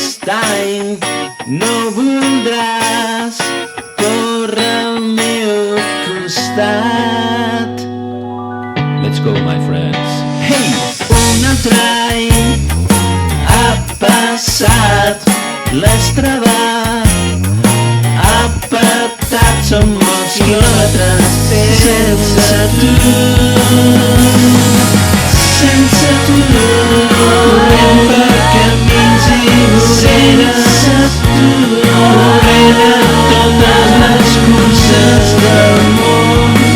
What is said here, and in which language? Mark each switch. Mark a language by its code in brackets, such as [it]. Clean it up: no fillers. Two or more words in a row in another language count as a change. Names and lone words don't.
[ca] any no voldràs córrer al meu costat. [en] Let's go, my friends. Hey! [ca] Un altre any ha passat, l'has trebat, ha petat, són molts quilòmetres sense tu. Sense tu, corrent per camins i voreres, sense tu, rere totes les curses del món.